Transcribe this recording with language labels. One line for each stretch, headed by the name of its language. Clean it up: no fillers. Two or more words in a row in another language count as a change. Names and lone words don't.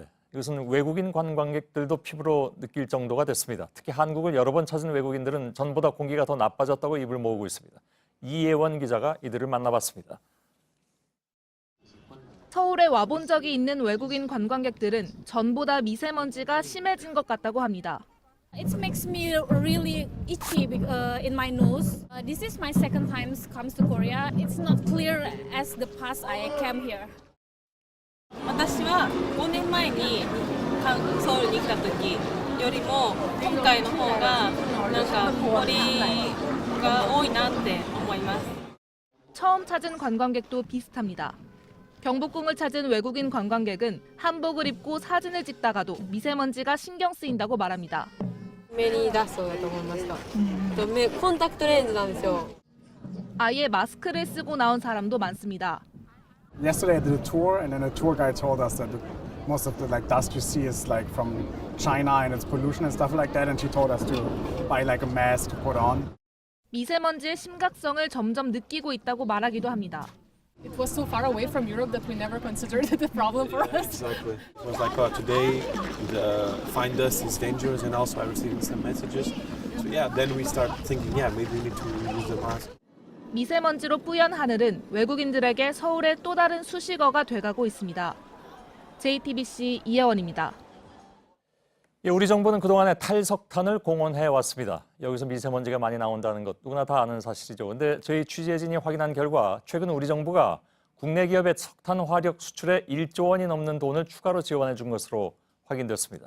Korean: 이것은 외국인 관광객들도 피부로 느낄 정도가 됐습니다. 특히 한국을 여러 번 찾은 외국인들은 전보다 공기가 더 나빠졌다고 입을 모으고 있습니다. 이예원 기자가 이들을 만나봤습니다. 서울에 와본 적이 있는 외국인 관광객들은 전보다 미세먼지가 심해진 것 같다고 합니다.
English: It makes me really itchy in my nose. This is my second time comes to Korea. It's not clear as the past I came here.
Japanese: 私は5年前にソウルに来た時よりも今回の方がなんか埃が多いなって思います。
Korean: 처음 찾은 관광객도 비슷합니다. 경복궁을 찾은 외국인 관광객은 한복을 입고 사진을 찍다가도 미세먼지가 신경 쓰인다고 말합니다.
Japanese: 目に出そうだと思いました。コンタクトレンズなんですよ。
Korean: 아예 마스크를 쓰고 나온 사람도 많습니다.
English: Yesterday I did a tour, and then a tour guide told us that most of the dust you see is from China and it's pollution and stuff like that. And she told us to buy a mask to put on.
Korean: 미세먼지의 심각성을 점점 느끼고 있다고 말하기도 합니다.
English: It was so far away from Europe that we never considered it a problem for us. Exactly. It was like today the fine dust is dangerous, and also I received some messages. So yeah, then we start thinking, yeah, maybe we need to use the mask.
Korean: 미세먼지로 뿌연 하늘은 외국인들에게 서울의 또 다른 수식어가 돼가고 있습니다. JTBC 이혜원입니다. 예, 우리 정부는 그동안에 탈석탄을 공언해왔습니다. 여기서 미세먼지가 많이 나온다는 것 누구나 다 아는 사실이죠. 그런데 저희 취재진이 확인한 결과 최근 우리 정부가 국내 기업의 석탄 화력 수출에 1조 원이 넘는 돈을 추가로 지원해 준 것으로 확인됐습니다.